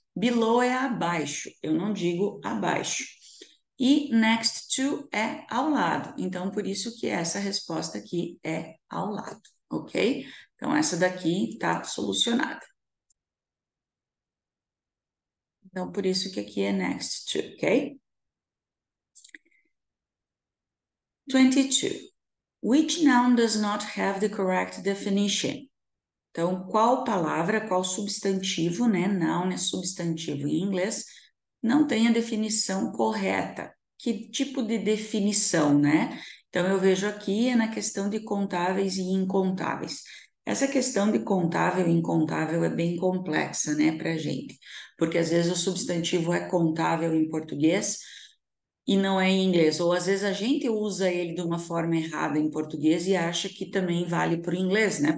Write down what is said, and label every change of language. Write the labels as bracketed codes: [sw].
[pt] Below é abaixo, eu não digo abaixo. E next to é ao lado. Então, por isso que essa resposta aqui é ao lado, ok? Então, essa daqui está solucionada. Então, por isso que aqui é next to, ok? 22. [en] Which noun does not have the correct definition? [pt] Então, qual palavra, qual substantivo, né? Noun é substantivo em inglês, não tem a definição correta. Que tipo de definição, né? Então, eu vejo aqui é na questão de contáveis e incontáveis. Essa questão de contável e incontável é bem complexa, né, para gente, porque às vezes o substantivo é contável em português e não é em inglês, ou às vezes a gente usa ele de uma forma errada em português e acha que também vale para o inglês, né?